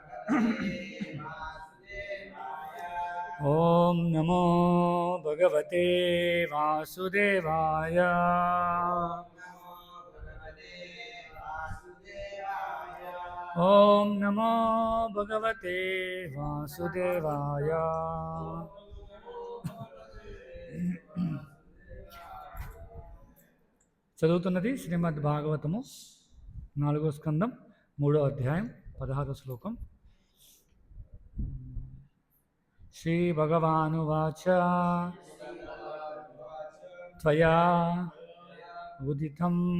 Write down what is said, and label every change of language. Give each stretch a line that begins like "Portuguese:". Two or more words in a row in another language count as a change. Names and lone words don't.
Sanskrit: ॐ नमो भगवते वासुदेवाय। ॐ नमो भगवते वासुदेवाय।
Telugu: చదువుతున్నది శ్రీమద్ భాగవతము 4వ స్కందం 3వ అధ్యాయం 16వ శ్లోకం.
Sanskrit: శ్రీ భగవానువాచ త్వయా ఉదితం